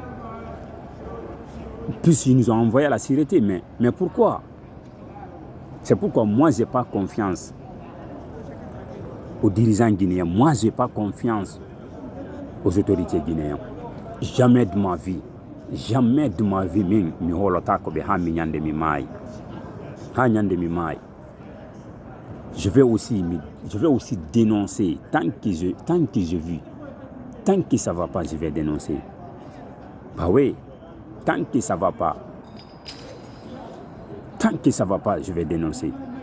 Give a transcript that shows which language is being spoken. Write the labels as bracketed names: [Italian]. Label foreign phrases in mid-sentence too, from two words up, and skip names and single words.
[French] Puis ils nous ont envoyés à la sûreté. Mais pourquoi? C'est pourquoi moi, je n'ai pas confiance aux dirigeants guinéens. Moi, je n'ai pas confiance aux autorités guinéennes. Jamais de ma vie, même, [Fula] mi holota ko be ha mi nyande mi mai. Ha nyande mi mai. [French] Je vais aussi dénoncer tant que j'ai vu, tant que ça va pas, je vais dénoncer. Bah oui, tant que ça va pas, je vais dénoncer.